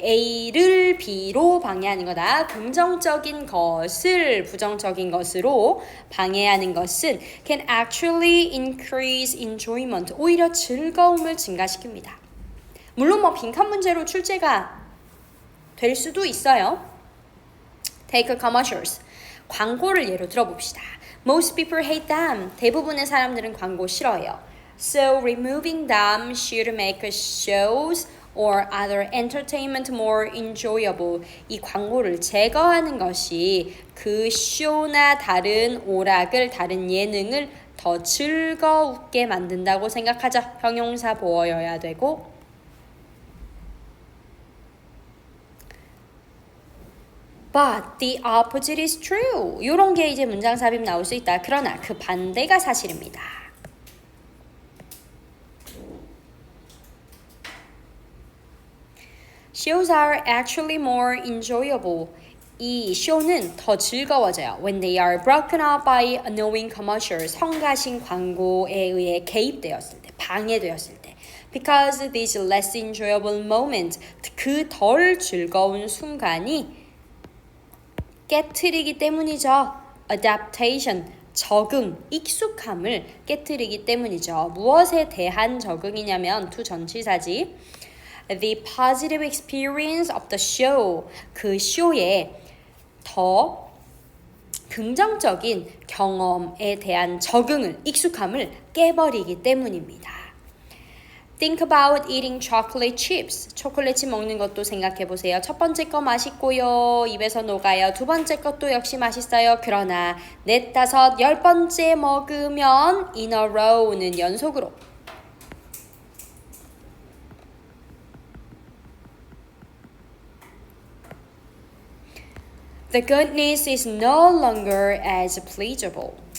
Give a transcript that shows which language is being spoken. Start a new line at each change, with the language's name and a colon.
Korean: A를 B로 방해하는 거다. 긍정적인 것을 부정적인 것으로 방해하는 것은
English: can actually increase enjoyment.
Korean: 오히려 즐거움을 증가시킵니다. 물론 빈칸 문제로 출제가 될 수도 있어요.
English: Take commercials.
Korean: 광고를 예로 들어봅시다.
English: Most people hate them.
Korean: 대부분의 사람들은 광고 싫어해요.
English: So removing them should make shows or other entertainment more enjoyable.
Korean: 이 광고를 제거하는 것이 그 쇼나 다른 오락을 다른 예능을 더 즐겁게 만든다고 생각하죠. 형용사 보어여야 되고
English: But the opposite is true.
Korean: 이런 게 이제 문장 삽입 나올 수 있다. 그러나 그 반대가 사실입니다.
English: Shows are actually more enjoyable.
Korean: 이 쇼는 더 즐거워져요.
English: When they are broken up by annoying commercials.
Korean: 성가신 광고에 의해 개입되었을 때, 방해되었을 때.
English: Because these less enjoyable moments.
Korean: 그 덜 즐거운 순간이 깨트리기 때문이죠.
English: Adaptation.
Korean: 적응, 익숙함을 깨트리기 때문이죠. 무엇에 대한 적응이냐면 to 전치사지.
English: The positive experience of the show.
Korean: 그 쇼에 더 긍정적인 경험에 대한 적응을, 익숙함을 깨버리기 때문입니다.
English: Think about eating chocolate chips.
Korean: 초콜릿칩 먹는 것도 생각해 보세요. 첫 번째 거 맛있고요. 입에서 녹아요. 두 번째 것도 역시 맛있어요. 그러나 넷, 다섯, 10번째 먹으면
English: in a row는
Korean: 연속으로
English: The goodness is no longer as pleasurable.